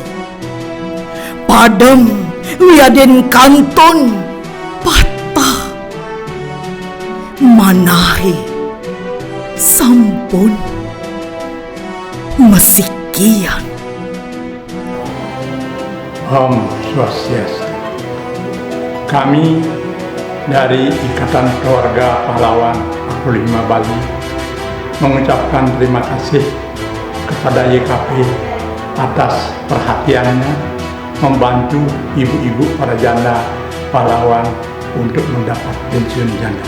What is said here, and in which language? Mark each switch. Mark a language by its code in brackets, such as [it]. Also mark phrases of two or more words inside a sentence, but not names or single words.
[ban] Padem wiaden kanton patah, manahi sampun mesikian. Om Swastiastu. [id] Kami dari Ikatan Keluarga Pahlawan 45 Bali mengucapkan terima kasih kepada YKP atas perhatiannya membantu ibu-ibu para janda pahlawan untuk mendapat pensiun janda.